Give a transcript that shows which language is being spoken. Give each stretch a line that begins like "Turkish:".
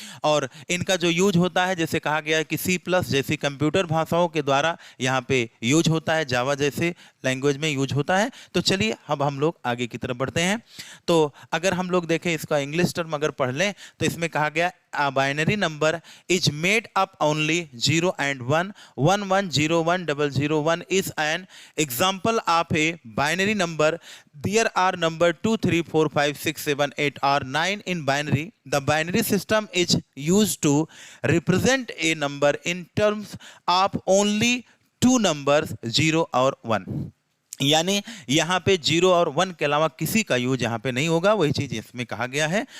Hindi: और इनका जो यूज होता है, जैसे कहा गया है कि C+ जैसी कंप्यूटर भाषाओं के द्वारा यहाँ पे यूज होता है, जावा जैसे लैंग्वेज में यूज होता है। तो चलिए अब हम लोग आगे की तरफ बढ़ते हैं। तो अगर हम लोग देखें इसका इंग्लिश टर्म अगर पढ़ लें तो इसमें कहा गया
English: a binary number is made up only 0 and 1. 11010001 is an example of a binary number. There are number 2 3 4 5 6 7 8 or 9 in binary. The binary system is used to represent a number in terms of only 2 numbers 0 और 1।
Hindi: यानी यहाँ पे 0 और 1 के अलावा किसी का use यहाँ पे नहीं होगा, वही चीज इसमें कहा गया है।